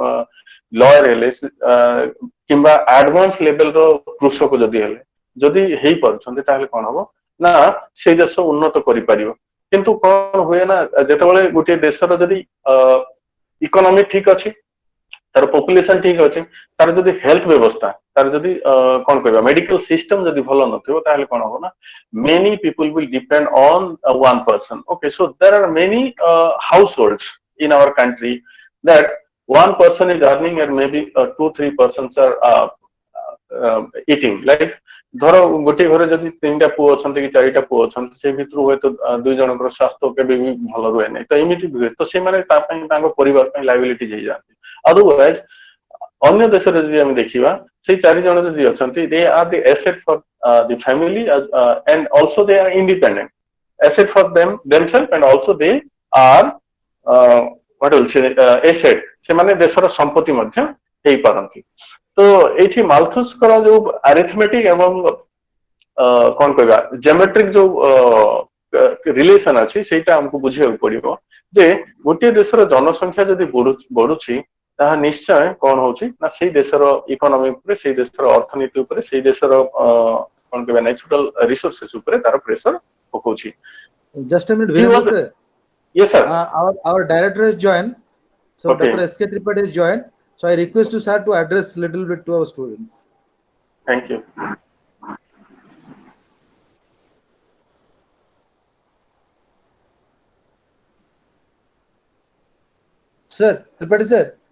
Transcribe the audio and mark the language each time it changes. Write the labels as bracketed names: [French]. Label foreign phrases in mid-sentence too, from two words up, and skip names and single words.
[Odia] ଲୟର ହେଲେ କିମ୍ବା [English] advance level [Odia] କୃଷକ ଯଦି ହେଲେ ଯଦି ହେଇପାରୁଛନ୍ତି ତାହେଲେ କଣ ହବ ନା ସେଇ ଦେଶ ଉନ୍ନତ କରିପାରିବ କିନ୍ତୁ କଣ ହୁଏ ନା ଯେତେବେଳେ ଗୋଟିଏ ଦେଶର ଯଦି ଇକୋନୋମି ଠିକ ଅଛି ତାର ପପୁଲେସନ ଠିକ ଅଛି ତାର ଯଦି ହେଲ୍ଥ ବ୍ୟବସ୍ଥା ତାର ଯଦି କଣ କହିବା [English] medical system [Odia] ଯଦି ଭଲ ନଥିବ ତାହେଲେ କଣ ହବ ନା [English] many people will depend on one person okay so there are many households in our country that one person is earning and maybe 2 3 persons are eating like [Odia] ଧର ଗୋଟିଏ ଘରେ ଯଦି ତିନିଟା ପୁଅ ଅଛନ୍ତି କି ଚାରିଟା ପୁଅ ଅଛନ୍ତି ସେ ଭିତରୁ ହୁଏତ ଦୁଇ ଜଣଙ୍କର ସ୍ୱାସ୍ଥ୍ୟ କେବେ ବି ଭଲ ରୁହେ ନାହିଁ ତ ଏମିତି ହୁଏ ତ ସେମାନେ ତା ପାଇଁ ତାଙ୍କ ପରିବାର ପାଇଁ ଲାଇବିଲିଟି ହେଇଯାନ୍ତି ଅଦରୱାଇଜ ଅନ୍ୟ ଦେଶରେ ଯଦି ଆମେ ଦେଖିବା ସେଇ ଚାରି ଜଣ ଯଦି ଅଛନ୍ତି [English] they are the asset for the family and also they are independent asset for themselves and also they are what will say asset [Odia] ସେମାନେ ଦେଶର ସମ୍ପତ୍ତି ମଧ୍ୟ ହେଇପାରନ୍ତି ତ ଏଇଠି ମାଲଥସ୍ଙ୍କର ଯୋଉ ଆରିଥମେଟିକ ଏବଂ କଣ କହିବା ଜେମେଟ୍ରିକ ଯୋଉ ରିଲେସନ ଅଛି ସେଇଟା ଆମକୁ ବୁଝିବାକୁ ପଡିବ ଯେ ଗୋଟିଏ ଦେଶର ଜନସଂଖ୍ୟା ଯଦି ବଢୁଛି ତାହା ନିଶ୍ଚୟ କଣ ହଉଛି ନା ସେଇ ଦେଶର ଇକୋନୋମି ଉପରେ ସେଇ ଦେଶର ଅର୍ଥନୀତି ଉପରେ ସେଇ ଦେଶର କଣ କହିବା [English] natural resources [Odia] ଉପରେ ତାର ପ୍ରେସର ପକଉଛି [English] Just a minute, Virendra sir. Yes sir. Our director has joined. So Okay. Dr. S.K. Tripathi is joined. So I request you, sir, to address little bit to our students. Thank you. Sir, Tripathi sir.